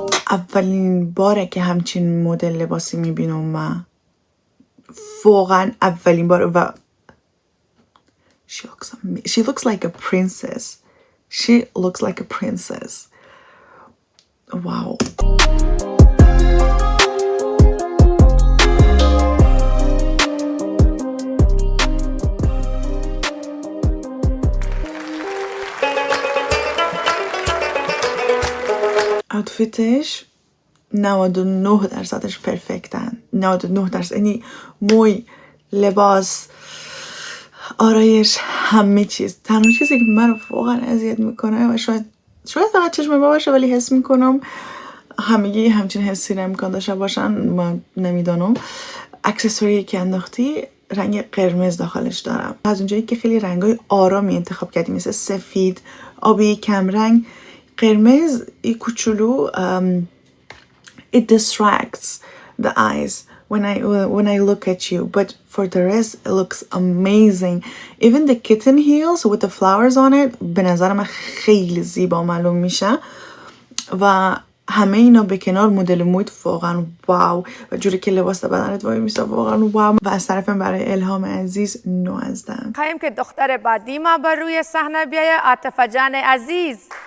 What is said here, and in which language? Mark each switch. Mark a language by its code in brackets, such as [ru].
[fa] اولین باره که همچین مدل لباسی میبینم من، واقعا اولین بار. [en] و she looks like a princess. She looks like a princess. Wow. [fa] آوتفیتش 99% پرفکتن. 99%، یعنی موی، لباس، آرایش، همه چیز. تنها چیزی که من رو واقعا اذیت میکنه و شاید شاید فقط چشم ما باشه، ولی حس میکنم همگی همچین حسی رو امکان داشته باشن. من نمیدانم. اکسسوری که انداختی رنگ قرمز داخلش دارم. از اونجایی که خیلی رنگای آرامی انتخاب کردی، مثل سفید، آبی، کمرنگ، قرمز ای کوچولو [en] it distracts the eyes when I look at you, but for the rest it looks amazing. Even the kitten heels with the flowers on it [fa] به نظر من خیلی زیبا معلوم میشه و همه اینا به کنار مدل موید واقعا واو و جوری که لباس بدنت وای میسته واقعا واو. و از طرفم برای الهام عزیز نوازدم. خواهیم که دختر بعدی ما بر روی صحنه بیاید، عاطفه جان عزیز.